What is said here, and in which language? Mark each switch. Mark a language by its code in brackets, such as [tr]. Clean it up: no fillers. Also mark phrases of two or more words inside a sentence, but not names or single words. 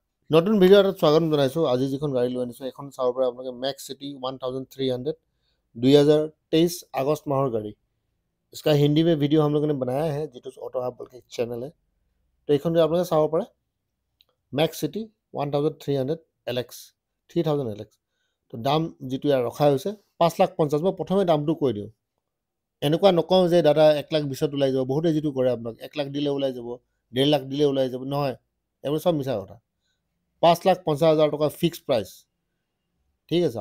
[as] নতুন ভিডিও এটাত স্বাগতম জনাইছোঁ। আজি যিখন গাড়ী লৈ আনিছোঁ এখন চাব পাৰে আপোনালোকে মেক্স সিটি 1300 2023 [hi] अगस्त माह गाड़ी। इसका हिंदी में वीडियो हम लोगों ने बनाया है जिटूस ऑटो हब बोल के चैनल है। तो এইখন आप लोग [as] চাব পাৰে [hi] मैक्स सिटी 1300 LX 3000 LX। [as] তো দাম যিটো ইয়াৰ ৰখা হৈছে 5,50,000। মই প্ৰথমে দামটো কৈ দিওঁ, এনেকুৱা নকওঁ যে দাদা 1,20,000 ওলাই যাব। বহুতে যিটো কৰে আপোনাক 1 লাখ দিলে ওলাই যাব, 1.5 লাখ দিলে ওলাই যাব। নহয়, এইবোৰ সব মিছা কথা। 5,50,000 টকা [en] fix price, [as] ঠিক আছে।